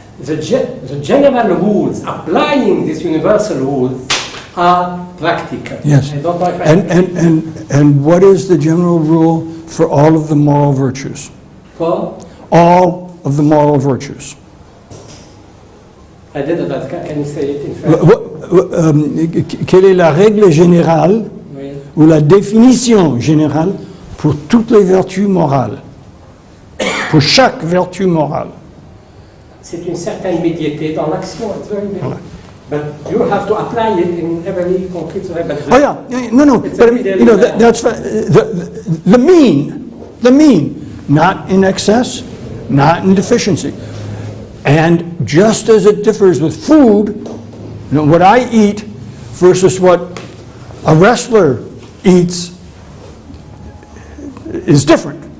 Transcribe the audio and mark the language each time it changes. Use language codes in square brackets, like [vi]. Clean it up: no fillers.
[en] The general rules applying these universal rules are practical. Yes. I don't know if And what is the general rule for all of the moral virtues? For? All of the moral virtues. I didn't, but can you say it in French? [fr] Quelle est la règle générale Oui. ou la définition générale pour toutes les vertus morales? Pour chaque vertu morale. C'est une certaine médiété dans l'action. [en] It's very big. But you have to apply it in every concrete way. Oh yeah, no. It's But a middle that's the mean, not in excess, not in deficiency. And just as it differs with food, what I eat versus what a wrestler eats is different.